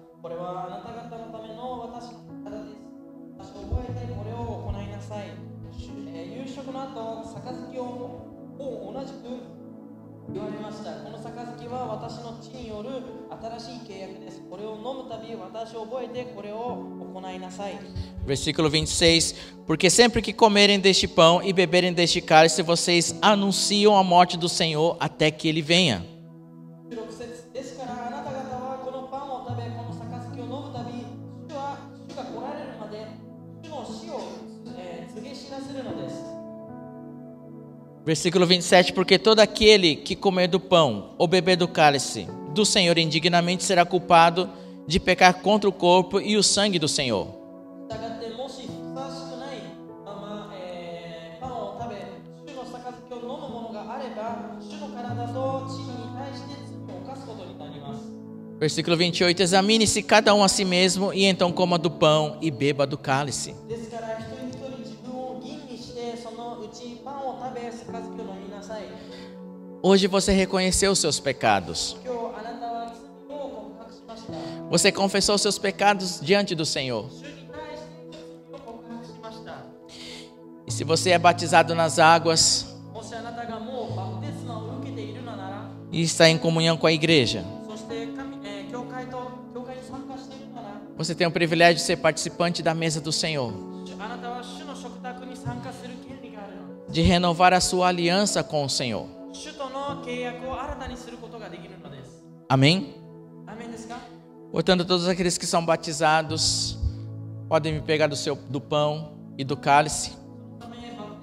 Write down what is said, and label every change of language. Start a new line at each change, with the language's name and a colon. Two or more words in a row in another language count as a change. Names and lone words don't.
Japanese: これはあなた方のための私の体です。私を覚えてこれを行いなさい。夕食の後、杯を同じく言われました。この杯は私の血による新しい契約です。これを飲むたび私を覚えてこれを行いなさい。
Portuguese: Versículo 26, porque sempre que comerem deste pão e beberem deste cálice, vocês anunciam a morte do Senhor até que ele venha.
Japanese: 16 節ですからあなた方はこのパンを食べ、この杯を飲むたび、主が来られるまで主の死を告げ知らせるのです。
Portuguese: Versículo 27, porque todo aquele que comer do pão ou beber do cálice do Senhor indignamente será culpado de pecar contra o corpo e o sangue do Senhor.
Japanese: したがってもしふさわしくないまま、パンを食べ、主の杯を飲むものがあれば、主の体と血に対して罪を犯すことになります。
Portuguese: Versículo 28, examine-se cada um a si mesmo e então coma do pão e beba do cálice.
Japanese: ですから一人一人自分を吟味してそのうちパンを食べ杯を飲みなさい。
Portuguese: Hoje você reconheceu os seus pecados.
Japanese: 今日あなたは罪を告白しました。
Portuguese: Você confessou os seus pecados diante do Senhor.
Japanese: 主に対して罪を告白しました。
Portuguese: E se você é batizado nas águas
Japanese: もしあなたがもうバプテスマを受けているのなら、
Portuguese: e está em comunhão com a igreja,
Japanese: そして教会に参加しているなら、
Portuguese: você tem o privilégio de ser participante da mesa do Senhor,
Japanese: あなたは主の食卓に参加する権利があるの。
Portuguese: de renovar a sua aliança com o Senhor.
Japanese: 主との契約を新たにすることができるのです。
Portuguese: Amém?
Japanese: アーメンですか？
Portuguese: Portanto, todos aqueles que são batizados podem me pegar do pão e do cálice.
Japanese: そのため